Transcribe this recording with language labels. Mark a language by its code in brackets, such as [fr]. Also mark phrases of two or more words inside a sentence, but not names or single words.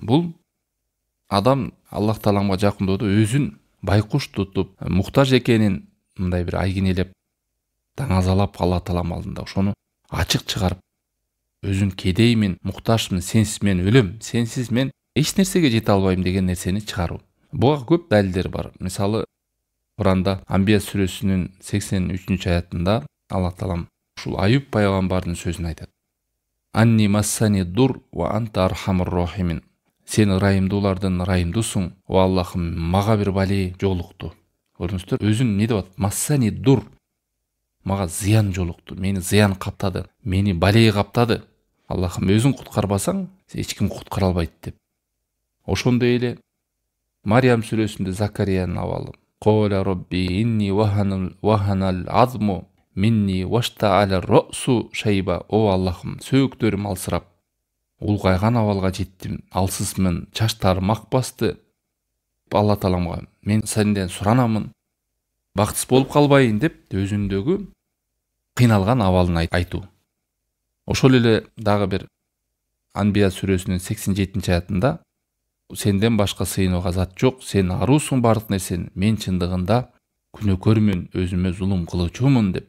[ky] Бул адам Аллах тааламга жакындоодо өзүн байкуш тутуп, муктаж экенин мындай бир айгинелеп, даңазалап Аллах таалам алдында ошону ачык чыгарып, өзүн кедеймин, муктажмын, сенсиз мен өлөм, сенсиз мен эч нерсеге жете албайм деген нерсени чыгаруу. Буга көп далилдер бар. Мисалы, Куранда Амбия сүрөсүнүн 83 аятында Аллах таалам ушул Аюб пайгамбардын сөзүн айтат. [ar] أني مسني الضر وأنت أرحم الراحمين. [ky] Сен ырайымдуулардын ырайымдуусуң, о Аллахым, мага бир бале жолукту. Көрдүңүздөр, өзүн эмне деп атат? [ar] مسني الضر. [ky] Мага зыян жолукту, мени зыян каптады, мени бале каптады. Аллахым, өзүң куткарбасаң, эч ким куткара албайт деп. Ошондой эле Мариям сүрөсүндө Закариянын абалы. [ar] قال رب إني وهن العظم مني واشتعل الرأس شيبا. [ky] О Аллахым, сөөктөрүм алсырап, улгайган абалга жеттим, алсызмын, чачтарым ак басты. Алла тааламга мен сенден суранамын, бактысыз болуп калбайын деп өзүндөгү кыйналган абалын айтуу. Ошол эле дагы бир Анбия сүрөсүнүн 87 аятында сенден башка сыйынууга зат жок, сен аруусуң бардык нерсени, мен чындыгында күнөөкөрмүн, өзүмө зулум кылуучумун деп.